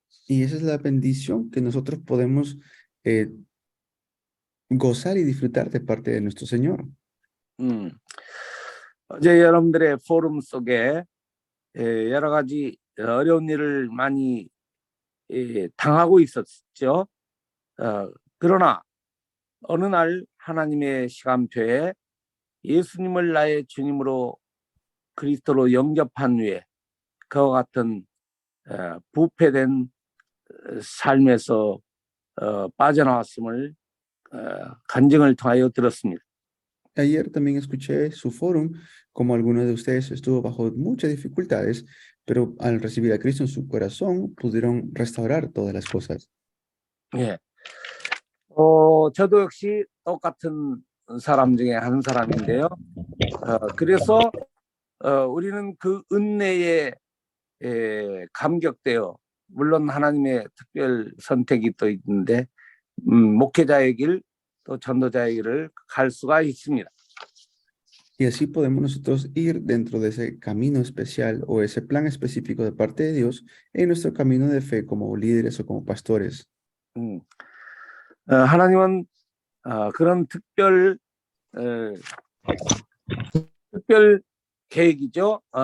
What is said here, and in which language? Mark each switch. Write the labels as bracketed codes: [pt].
[es] Y esa es la bendición que nosotros podemos gozar y disfrutar de parte de nuestro Señor. [ko] 어제 여러분들의 포럼 속에 여러 가지 어려운 일을 많이 당하고 있었죠. 그러나 어느 날 하나님의 시간표에 예수님을 나의 주님으로 그리스도로 영접한 후에 그와 같은 부패된 삶에서 빠져나왔음을 간증을 통하여 들었습니다. [es] Ayer también escuché su foro, como alguno de ustedes estuvo bajo muchas dificultades, pero al recibir a Cristo en su corazón pudieron restaurar todas las cosas. [ko] 예. 저도 역시 똑같은 사람 중에 한 사람인데요. 그래서 우리는 그 은혜에 감격되어 물론 하나님의 특별 선택이 또 있는데 목회자의 길, 또 전도자의 길을 갈 수가 있습니다. [es] Y así podemos nosotros ir dentro de ese camino especial o ese plan específico de parte de Dios en nuestro camino de fe como líderes o como pastores. [ko] 하나님은 그런 특별 계획이죠.